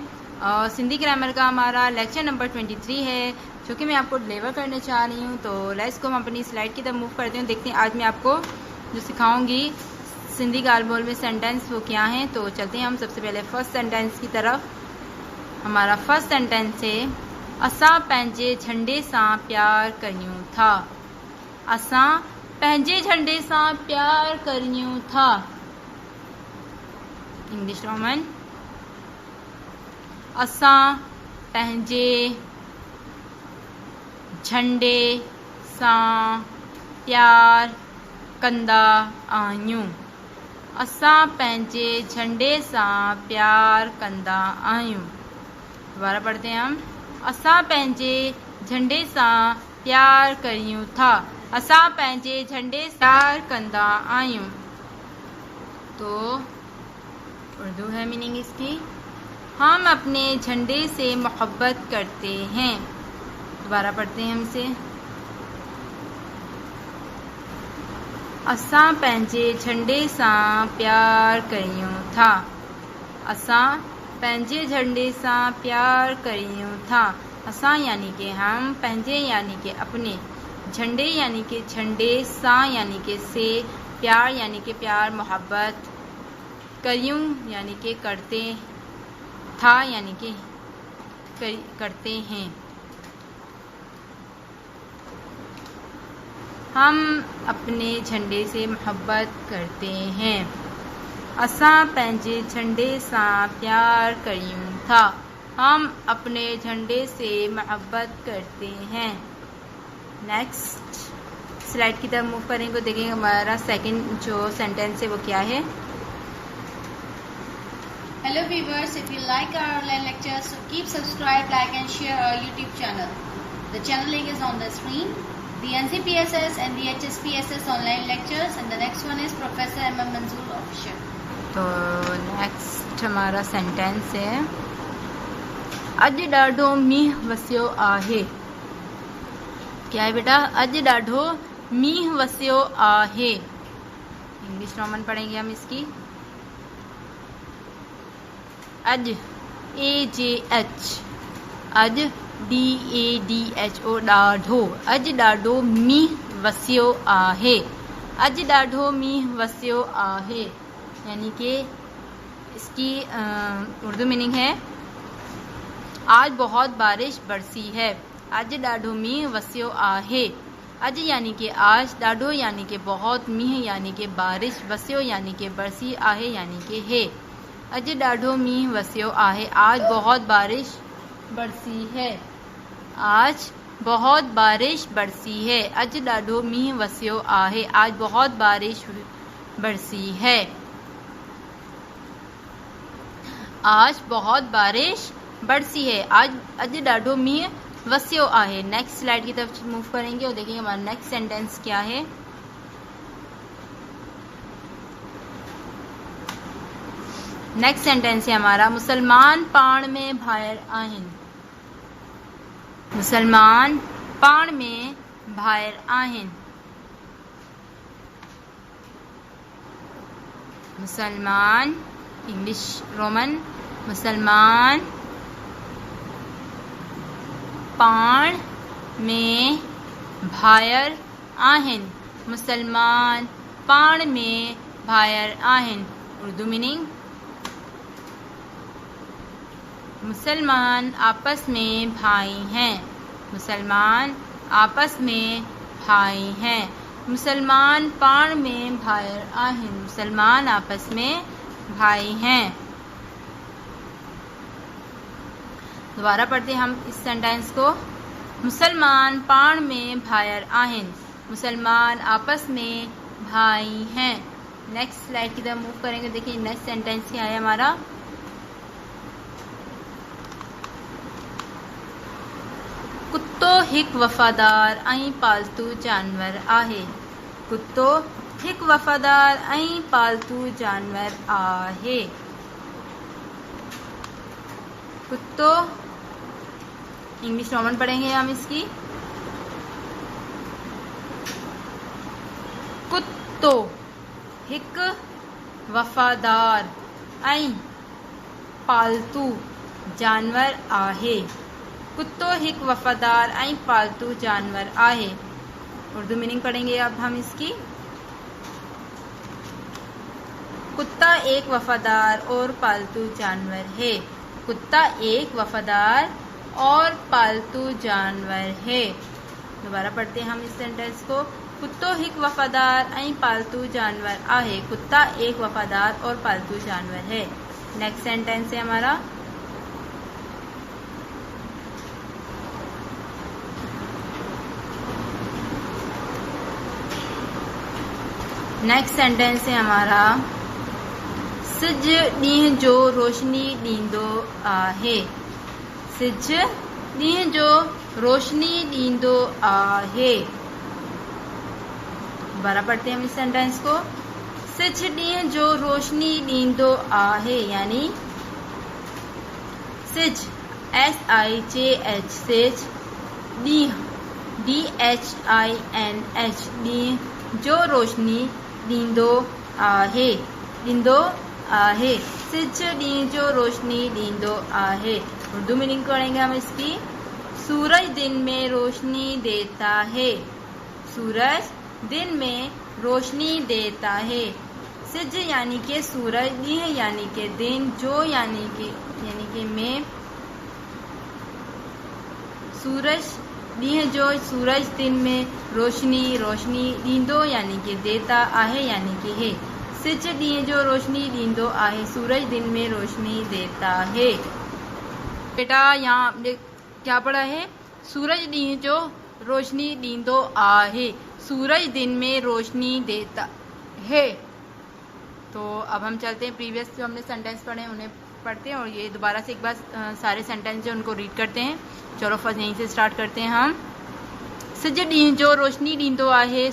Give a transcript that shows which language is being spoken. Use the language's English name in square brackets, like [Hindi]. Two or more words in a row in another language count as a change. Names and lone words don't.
[Urdu] سندھی گرامر کا ہمارا لیکچر نمبر 23 ہے جو کہ میں آپ کو ڈیلیور کرنے چاہ رہی ہوں. تو لیٹس کو ہم اپنی سلائیڈ کی طرف موو کرتے ہیں۔ دیکھتے ہیں آج میں آپ کو جو سکھاؤں گی سندھی [Sindhi] गाल बोल [Urdu] میں سینٹینس وہ کیا ہیں. تو چلتے ہیں ہم سب سے پہلے [English] first sentence [Urdu] کی طرف. [Sindhi] हमारा [English] first sentence [Sindhi] है असां पंहिंजे झंडे सां प्यार करियूं था। असां पंहिंजे झंडे सां प्यार करियूं था। [English] English Roman [Sindhi] असां पंहिंजे झंडे सां प्यार कंदा आहियूं। असां पंहिंजे झंडे सां प्यार कंदा आहियूं। [Urdu] دوبارہ پڑھتے ہیں ہم. [Sindhi] असां पंहिंजे झंडे सां प्यार करियूं था। असां पंहिंजे झंडे सां प्यार कंदा आहियूं। [Urdu] تو اردو ہے مینِنگ اس کی، ہم اپنے جھنڈے سے محبت کرتے ہیں. دوبارہ پڑھتے ہیں ہم سے. [Sindhi] असां पंहिंजे झंडे सां प्यार करियूं था। असां पंहिंजे झंडे सां प्यार करियूं था। [Urdu] اسان یعنی کہ ہم، پنہنجے یعنی کہ اپنے، جھنڈے یعنی کہ جھنڈے، سان یعنی کہ سے، پیار یعنی کہ پیار محبت، کریون یعنی کہ کرتے، تھا یعنی کہ کرتے ہیں. ہم اپنے جھنڈے سے محبت کرتے ہیں. [Sindhi] असां पंहिंजे झंडे सां प्यार करियूं था। [Urdu] ہم اپنے جھنڈے سے محبت کرتے ہیں. [English] next slide [Urdu] کی طرف موو کریں گے. دیکھیں گے ہمارا سیکنڈ جو سینٹینس ہے وہ کیا ہے. [English] Hello viewers, if you like our online lectures, so keep subscribe, like and share our YouTube channel. The channel link is on the screen. The NCPSS and the HSPSS online lectures, and the next one is Professor M.M. Manzoor official. [Urdu] تو نیکسٹ ہمارا سینٹینس ہے [Sindhi] अॼु ॾाढो मींहुं वसियो आहे। [Urdu] کیا ہے بیٹا? [Sindhi] अॼु ॾाढो मींहुं वसियो आहे। [English] English Roman [Urdu] پڑھیں گے ہم اس کی. [Sindhi] अॼु AJH, अॼु DADHO, ॾाढो, अॼु ॾाढो मींहुं वसियो आहे। अॼु ॾाढो मींहुं वसियो आहे [Urdu] یعنی کہ اس کی اردو مینِنگ ہے آج بہت بارش برسی ہے. [Sindhi] अज ॾाढो मींहुं वसियो आहे। [Urdu] اڄ یعنی کہ آج، ڏاڍو یعنی کہ بہت، مينهن یعنی کہ بارش، وسيو یعنی کہ برسی، آهي یعنی کہ ہے. [Sindhi] अज ॾाढो मींहुं वसियो आहे, [Urdu] آج بہت بارش برسی ہے. آج بہت بارش برسی ہے. [Sindhi] अज ॾाढो मींहुं वसियो आहे, [Urdu] آج بہت بارش برسی ہے. آج بہت بارش برسی ہے. [Sindhi] आज अॼु ॾाढो मींहुं वसियो आहे। [English] next slide [Urdu] کی طرف موو کریں گے اور دیکھیں گے ہمارا [English] next sentence [Urdu] کیا ہے. [English] next sentence [Urdu] ہے ہمارا [Sindhi] मुसलमान पाण में भायर आहिनि। मुसलमान पाण में भायर आहिनि। मुसलमान [English] English Roman [Sindhi] मुसलमान पाण में भायर आहिनि। मुसलमान पाण में भायर आहिनि। [Urdu] اردو مینِنگ مسلمان آپس میں بھائی ہیں. مسلمان آپس میں بھائی ہیں. [Sindhi] मुसलमान पाण में भायर आहिनि। [Urdu] مسلمان آپس میں بھائی ہیں. دوبارہ پڑھتے ہم اس سینٹینس کو. [Sindhi] मुसलमान पाण में भायर आहिनि। [Urdu] مسلمان آپس میں بھائی ہیں. [English] next slide [Urdu] کی طرف موو کریں گے۔ دیکھیے [English] next sentence [Urdu] کیا ہے ہمارا. [Sindhi] कुत्तो हिकु वफ़ादार ऐं पालतू जानवर आहे। कुत्तो हिकु वफ़ादार ऐं पालतू जानवर आहे। [Urdu] کتو [English] English Roman [Urdu] پڑھیں گے ہم اس کی. [Sindhi] कुत्तो हिक वफ़ादार ऐं पालतू जानवर आहे। कुत्तो हिक वफ़ादार ऐं पालतू जानवर आहे। [Urdu] اردو مینِنگ پڑھیں گے اب ہم اس کی۔ کتا ایک وفادار اور پالتو جانور ہے. کتا ایک وفادار اور پالتو جانور ہے. دوبارہ پڑھتے ہیں ہم اس سینٹینس کو. [Sindhi] कुत्तो हिक वफ़ादार ऐं पालतू जानवर आहे। [Urdu] کتا ایک وفادار اور پالتو جانور ہے. [English] next sentence [Urdu] ہے ہمارا. [English] next sentence [Urdu] ہے ہمارا. [Sindhi] सिज ॾींहं जो रोशनी ॾींदो आहे। सिज ॾींहं जो रोशनी ॾींदो आहे। [Urdu] دوبارہ پڑھتے ہیں ہم اس سینٹینس کو. [Sindhi] सिज ॾींहं जो रोशनी ॾींदो आहे, यानी सिज SIJH सिज ॾींहं DHINH ॾींहं जो रोशनी ॾींदो आहे। ॾींदो आहे। सिज ॾींहं जो रोशनी ॾींदो आहे। [Urdu] اردو مینِنگ پڑھیں گے ہم اس کی۔ سورج دن میں روشنی دیتا ہے. سورج دن میں روشنی دیتا ہے. سج یعنی کہ سورج، ڏينهن یعنی کہ دن، جو یعنی کہ میں, [Sindhi] सूरज ॾींहं जो [Urdu] سورج دن میں روشنی ڏيندو یعنی کہ دیتا آهي یعنی کہ ہے. [Sindhi] सिज ॾींहं जो रोशनी ॾींदो आहे। [Urdu] سورج دن میں روشنی دیتا ہے۔ بیٹا یہاں آپ نے کیا پڑھا ہے? [Sindhi] सूरज ॾींहं जो रोशनी ॾींदो आहे। [Urdu] سورج دن میں روشنی دیتا ہے. تو اب ہم چلتے ہیں پریویس جو ہم نے سینٹینس پڑھے ہیں انہیں پڑھتے ہیں اور یہ دوبارہ سے ایک بار سارے سینٹینس جو ان کو ریڈ کرتے ہیں. چلو فرسٹ یہیں سے سٹارٹ کرتے ہیں ہم. [Sindhi] सिज ॾींहं जो रोशनी ॾींदो आहे।